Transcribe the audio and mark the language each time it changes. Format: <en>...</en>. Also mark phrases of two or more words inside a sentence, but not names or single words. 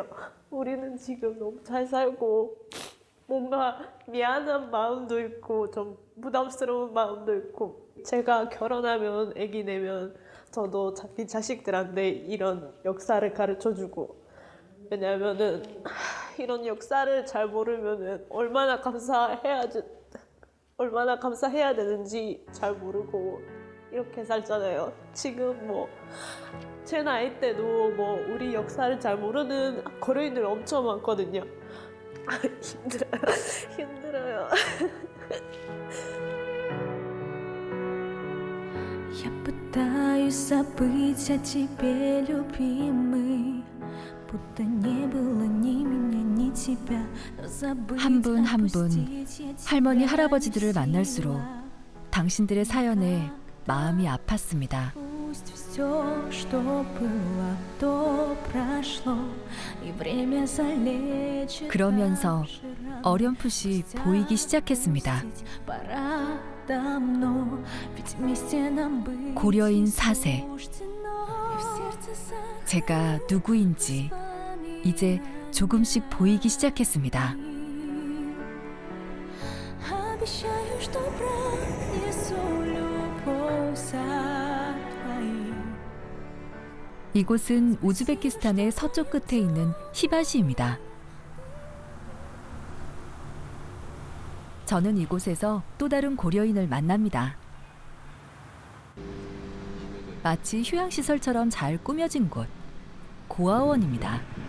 <ko>우리는 지금 너무 잘 살고 뭔가 미안한 마음도 있고 좀 부담스러운 마음도 있고 제가 결혼하면 아기 내면 저도 자기 자식들한테 이런 역사를 가르쳐주고 왜냐하면은 이런 역사를 잘 모르면은 얼마나 감사해야 되는지 잘 모르고 이렇게 살잖아요. 지금 뭐 제 나이 때도 뭐 우리 역사를 잘 모르는 고려인들 엄청 많거든요. 힘들어요.</ko> <ru>Я пытаюсь забыть о тебе, любимый, будто не было ни меня, ни тебя.</ru> <ko>한 분 한 분 할머니 할아버지들을 만날수록 당신들의 사연에 마음이 아팠습니다.</ko> <ru>Пусть все, что было, то прошло, и время залечит.</ru> <ko>그러면서 어렴풋이 보이기 시작했습니다.</ko> <ru>Пора давно, ведь вместе нам быть.</ru> <ko>고려인 4세.</ko> <ru>И в сердце</ru> <ko>제가 누구인지 이제 조금씩 보이기 시작했습니다.</ko> <ru>обещаю, что пронесу любовь за твоим.</ru> <ko>이곳은 우즈베키스탄의 서쪽 끝에 있는 히바시입니다. 저는 이곳에서 또 다른 고려인을 만납니다. 마치 휴양시설처럼 잘 꾸며진 곳, 고아원입니다.</ko>